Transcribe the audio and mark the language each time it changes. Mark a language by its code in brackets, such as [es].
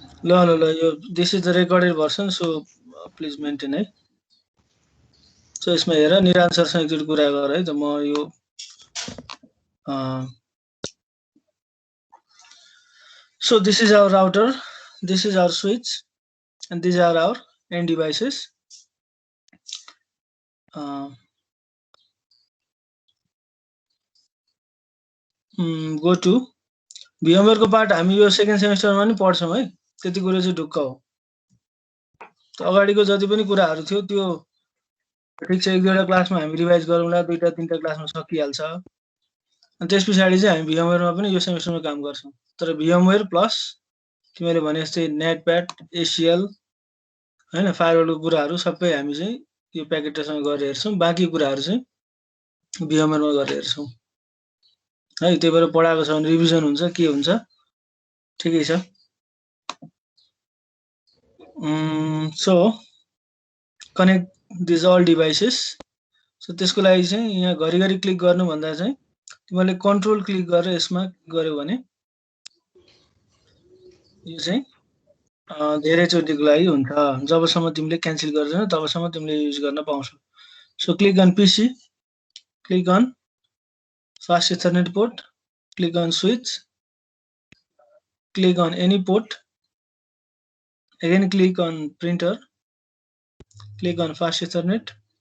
[ne] ल यो [en] This is the recorded version, so please maintain है। [ne] सो यसमा हेर निरान सरसँग एकचोटि कुरा गर है त म यो [en] so this is our router, this is our switch, and these are our end devices. [ne] Go to VMware को पार्ट हामी यो सेकेन्ड सेमेस्टरमा पनि पढ्छौं है, त्यति कुरा चाहिँ ढुक्क हो। अगाडिको जति पनि कुराहरु थियो त्यो ठीक छ, एक दुईवटा क्लासमा हामी रिभाइज गरौँला, दुईटा तीनटा क्लासमा सकिहाल्छ। अनि त्यसपछि चाहिँ हामी VMware मा पनि यो सेमेस्टरमा काम गर्छौं। तर VMware प्लस तिमीले भने जस्तै नेटप्याड, ACL हैन, फायरवलको कुराहरु सबै हामी चाहिँ यो प्याकेटसँग गरेर हेर्छौं। बाँकी कुराहरु चाहिँ VMware मा गरेर हेर्छौं है। त्यही भएर पढाएको छ भने रिभिजन हुन्छ, के हुन्छ, ठिकै छ। [en] So connect these all devices. [ne] So त्यसको लागि चाहिँ यहाँ घरिघरि क्लिक गर्नु भन्दा चाहिँ तिमीले कन्ट्रोल क्लिक गरेर यसमा गर्यो भने यो चाहिँ धेरै चोटिको लागि हुन्छ। जबसम्म तिमीले क्यान्सल गर्दैन तबसम्म तिमीले युज गर्न पाउँछौ। [en] So click on PC, click on fast Ethernet port, click on switch, click on any port, again click on printer, click on fast Ethernet,